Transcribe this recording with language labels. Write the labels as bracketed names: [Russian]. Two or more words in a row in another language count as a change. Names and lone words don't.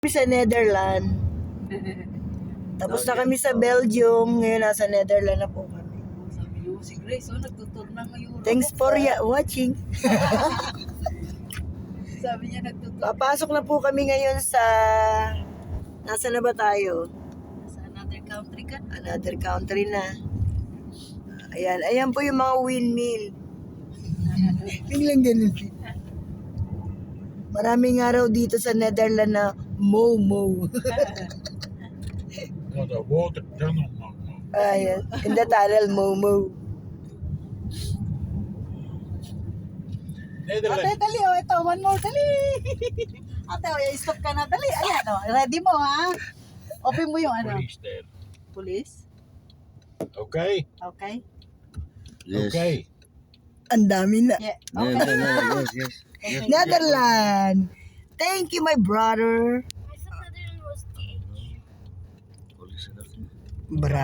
[Filipino] Sa Netherlands. Tapos na kami sa Belgium. Ngayon nasa Netherlands na po kami. Sabi niyo, si Grace, nagtutur na ngayon. [English] Thanks for watching. [Filipino] Sabi niya, nagtutur. Papasok na po kami ngayon sa... Nasa na ba tayo? Sa [English] another country [Filipino] ka? [English] Another country [Filipino] na. Ayan. Ayan po yung mga windmill. Biglang ganun. Maraming araw dito sa Netherlands na Momo. [English] Ja, the water tunnel, mama. Ayan. In the tunnel, Momo. [Filipino] Ate, Nederland. dali, oh, ito, [English] one more, [Filipino] dali. Ate, oh, stop ka na, dali. Ayan, oh, ready mo, ha? Open mo yung ano. [English] Police there. Police? Okay? Okay? Yes. Okay. [Filipino] Ang dami na. [English] Yeah, No, okay. no, no, yes, yes. Okay. Netherlands. Thank you, my brother. Police. Bra.